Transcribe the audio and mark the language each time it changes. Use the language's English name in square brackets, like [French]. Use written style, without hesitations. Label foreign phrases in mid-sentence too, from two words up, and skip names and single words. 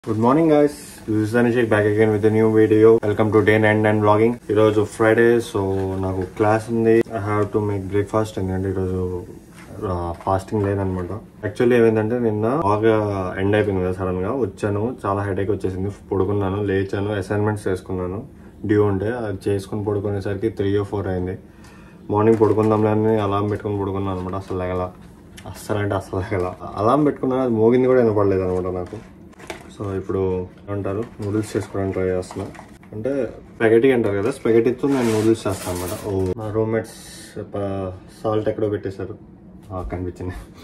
[English] Good morning guys, this is Anishek back again with a new video. Welcome to day 9 and vlogging. Today Friday, so [Telugu] నాకు క్లాస్ ఉంది. [English] I have to make breakfast and fasting day anamata. [Telugu] ఆక్చువల్లీ ఈవెంట్ అంటే నిన్న బాగా ఎండ్ అయిపోయింది కదా సడెన్ గా వచ్చాను చాలా హెడేక్ వచ్చేసింది పడుకున్నాను లేచాను అసైన్మెంట్స్ చేస్కున్నాను డ్యూ ఉంటే అది చేస్కొని పడుకునేసరికి 3 or 4 అయింది. మార్నింగ్ పడుకుందాంలే అని అలారం పెట్టుకొని పడుకున్నాను అనమాట. అసలు లేగల అలారం పెట్టుకున్నాను, అది మోగింది కూడా వినపడలేదు అనమాట నాకు. సో ఇప్పుడు ఏమంటారు నూడిల్స్ చేసుకోవడానికి ట్రై చేస్తున్నా. అంటే స్పెగెటీ అంటారు కదా, స్పెగెటీతో నేను నూడిల్స్ చేస్తాను అనమాట. మా రూమ్మేట్స్ సాల్ట్ ఎక్కడో పెట్టేశారు, కనిపించింది.